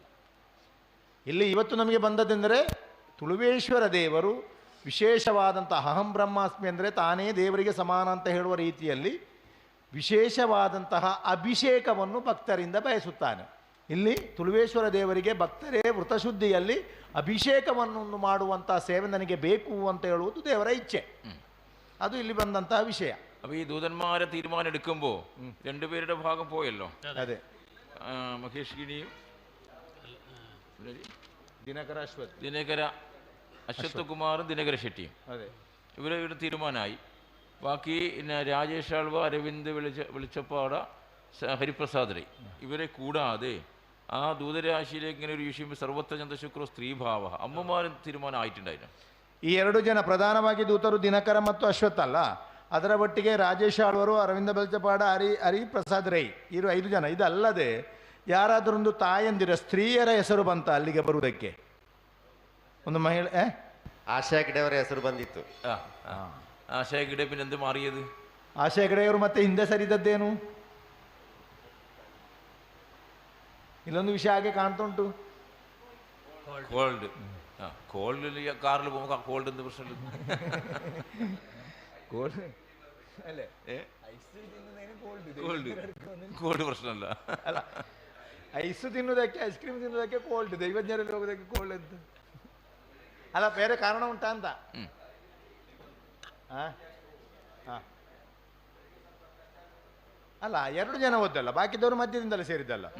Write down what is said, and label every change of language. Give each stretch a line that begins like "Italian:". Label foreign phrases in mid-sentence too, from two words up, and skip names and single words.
Kannada: ಇಲ್ಲಿ ಇವತ್ತು ನಮಗೆ ಬಂದದ್ದೆಂದರೆ ತುಳುವೇಶ್ವರ ದೇವರು ವಿಶೇಷವಾದಂತಹ
Sanskrit: अहं ब्रह्मास्मि
Kannada: ಅಂದರೆ ತಾನೇ ದೇವರಿಗೆ ಸಮಾನ ಅಂತ ಹೇಳುವ ರೀತಿಯಲ್ಲಿ ವಿಶೇಷವಾದಂತಹ ಅಭಿಷೇಕವನ್ನು ಭಕ್ತರಿಂದ ಬಯಸುತ್ತಾನೆ. ಇಲ್ಲಿ ತುಳುವೇಶ್ವರ ದೇವರಿಗೆ ಭಕ್ತರೇ ವೃತಶುದ್ಧಿಯಲ್ಲಿ ಅಭಿಷೇಕವನ್ನು ಮಾಡುವಂತಹ ಸೇವೆ ನನಗೆ ಬೇಕು ಅಂತ ಹೇಳುವುದು ದೇವರ ಇಚ್ಛೆ. ಅದು ಇಲ್ಲಿ ಬಂದಂತಹ ವಿಷಯ.
Malayalam: അപ്പോൾ ഈ ദൂതന്മാരെ തീരുമാനം എടുക്കുമ്പോൾ 2 പേരുടെ ഭാഗം പോയല്ലോ. അതെ, മഹേഷ് ഗിനിയും ദിനകര അശ്വത്ഥകുമാറും ദിനകര ഷെട്ടിയും ഇവരുടെ തീരുമാനമായി. ബാക്കി രാജേഷ് ആൾവ, അരവിന്ദ് വെളിച്ചപ്പാട, ഹരിപ്രസാദ് റൈ ഇവരെ കൂടാതെ ആ ദൂതരാശിയിലേക്ക് ഇങ്ങനെ ഒരു വിഷയം സർവത്ര ചന്ദ്രശുക്ര സ്ത്രീഭാവ അമ്മമാരും തീരുമാനം ആയിട്ടുണ്ടായിരുന്നു.
Kannada: ಈ 2 ಜನ ಪ್ರಧಾನವಾಗಿ ದೂತರು ದಿನಕರ ಮತ್ತು ಅಶ್ವತ್ಥ ಅಲ್ಲ, ಅದರ ಒಟ್ಟಿಗೆ ರಾಜೇಶ್ ಆಳ್ವರು, ಅರವಿಂದ ಬೆಲ್ಚಪಾಡ, ಹರಿಪ್ರಸಾದ್ ರೈ, ಇವರು 5 ಜನ. ಇದಲ್ಲದೆ ಯಾರಾದರೊಂದು ತಾಯಂದಿರ ಸ್ತ್ರೀಯರ ಹೆಸರು ಬಂತ ಅಲ್ಲಿಗೆ ಬರುವುದಕ್ಕೆ? ಒಂದು ಮಹಿಳೆ ಆಶಾ ಹೆಗ್ಡೆಯವರ ಹೆಸರು ಬಂದಿತ್ತು.
Malayalam: ಆಶಾ ಹೆಗ್ಡೆ പിന്നെ എന്ത് മാറിയത്?
Kannada: ಆಶಾ ಹೆಗ್ಡೆಯವರು ಮತ್ತೆ ಹಿಂದೆ ಸರಿದದ್ದೇನು? ಇಲ್ಲೊಂದು ವಿಷಯ ಹಾಗೆ ಕಾಣ್ತುಂಟು.
English: cold cold
Malayalam: ಕಾರಲ್ಲಿ പോകുമ്പോൾ ಕೋಲ್ಡ್ എന്ത് പ്രശ്നമില്ല.
Kannada: ಕೋಲ್ಡ್ ಪ್ರಶ್ನಲ್ಲ. ಅಲ್ಲ, ಐಸ್ ತಿನ್ನುವುದಕ್ಕೆ,
English: ice cream
Kannada: ತಿನ್ನುವುದಕ್ಕೆ ಕೋಲ್ಡ್, ದೈವಜ್ಞರಲ್ಲಿ ಹೋಗೋದಕ್ಕೆ ಕೋಲ್ಡ್ ಅಂತ ಅಲ್ಲ, ಬೇರೆ ಕಾರಣ ಉಂಟಾ ಅಂತ. ಅಲ್ಲ, 2 ಜನ ಓದ್ದಲ್ಲ, ಬಾಕಿದವರು ಮಧ್ಯದಿಂದಲೇ ಸೇರಿದ್ದಲ್ಲ.